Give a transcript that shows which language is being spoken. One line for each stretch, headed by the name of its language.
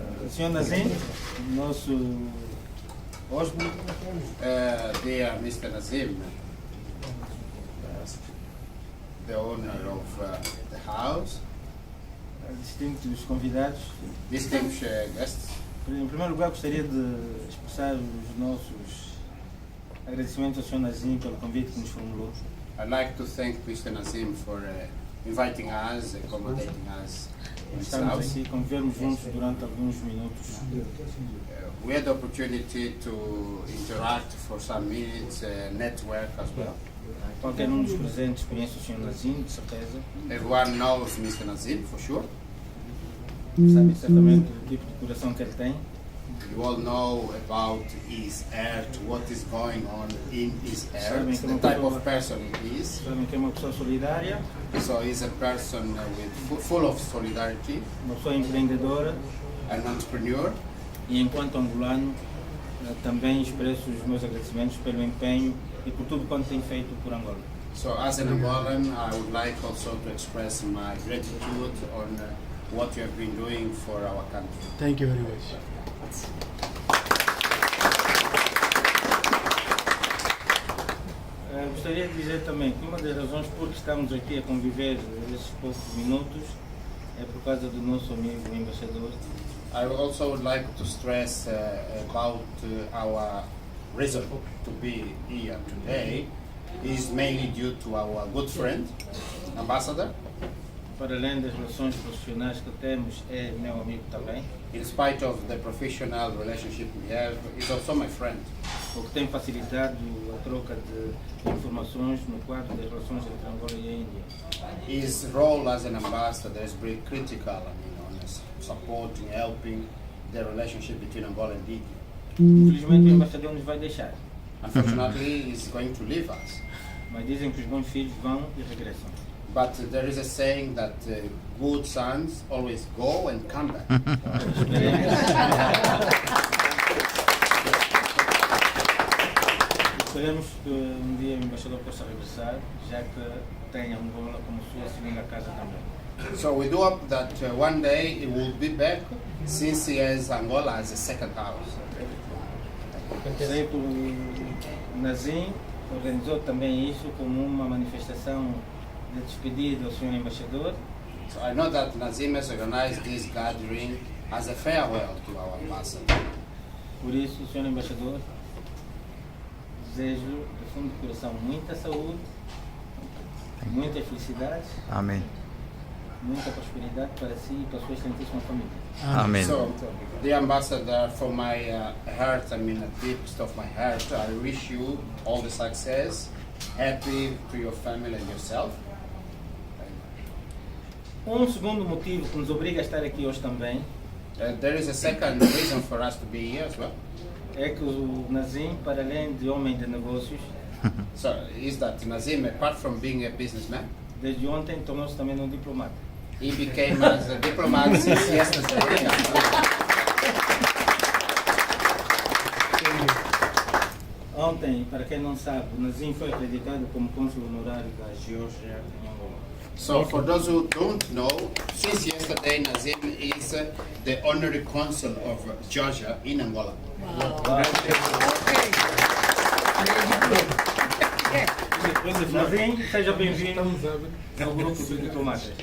Portuguese: Senhor Nazim, nosso hóspede.
English: Dear Mr. Nazim, the owner of the house,
Portuguese: Distintos convidados.
English: distinguished guests,
Portuguese: Em primeiro lugar, gostaria de expressar os nossos agradecimentos ao Sr. Nazim pelo convite que nos formulou.
English: I'd like to thank Mr. Nazim for inviting us, accommodating us in his
Portuguese: Estamos
English: house.
Portuguese: aqui, convivermos juntos durante alguns minutos.
English: We had the opportunity to interact for some minutes, network as well.
Portuguese: Qualquer um dos presentes conhece o Sr. Nazim, de certeza.
English: Everyone knows Mr. Nazim for sure.
Portuguese: Sabe certamente o tipo de coração que ele tem.
English: You all know about his heart, what is going on in his heart, the type of person he is.
Portuguese: Sabem que é uma pessoa solidária,
English: So he's a person full of solidarity,
Portuguese: uma pessoa empreendedora,
English: an entrepreneur.
Portuguese: e enquanto angolano também expresso os meus agradecimentos pelo empenho e por tudo quanto tem feito por Angola.
English: So as an Angolan, I would like also to express my gratitude on what you have been doing for our country. Thank you very much.
Portuguese: Gostaria de dizer também que uma das razões por que estamos aqui a conviver esses poucos minutos é por causa do nosso amigo embaixador.
English: I also would like to stress about our reason to be here today is mainly due to our good friend, ambassador.
Portuguese: Para além das relações profissionais que temos, é meu amigo também,
English: In spite of the professional relationship we have, he's also my friend.
Portuguese: o que tem facilitado a troca de informações no quadro das relações entre Angola e a Índia.
English: His role as an ambassador is very critical, on supporting, helping the relationship between Angola and India.
Portuguese: Infelizmente o embaixador nos vai deixar,
English: Unfortunately, he's going to leave us.
Portuguese: mas dizem que os bons filhos vão e regressam.
English: But there is a saying that good sons always go and come back.
Portuguese: Esperemos que um dia o embaixador possa regressar, já que tem Angola como sua segunda casa também.
English: So we do hope that one day he will be back, since he has Angola as a second house.
Portuguese: Creio que o Nazim organizou também isso como uma manifestação de despedida ao senhor embaixador.
English: So I know that Nazim has organized this gathering as a farewell to our ambassador.
Portuguese: Por isso, senhor embaixador, desejo do fundo do coração muita saúde, muita felicidade, Amém. muita prosperidade para si e para a sua excelentíssima família. Amém.
English: So the ambassador, from my heart, the deepest of my heart, I wish you all the success, happy to your family and yourself.
Portuguese: Segundo motivo que nos obriga a estar aqui hoje também
English: There is a second reason for us to be here as well.
Portuguese: é que o Nazim, para além de homem de negócios,
English: So is that Nazim, apart from being a businessman,
Portuguese: desde ontem tornou-se também um diplomata.
English: he became as a diplomat since yesterday.
Portuguese: Ontem, para quem não sabe, o Nazim foi acreditado como cônsul honorário da Geórgia em Angola.
English: So for those who don't know, since yesterday Nazim is the honorary consul of Georgia in Angola.
Portuguese: Nazim, seja bem-vindo ao grupo de diplomatas.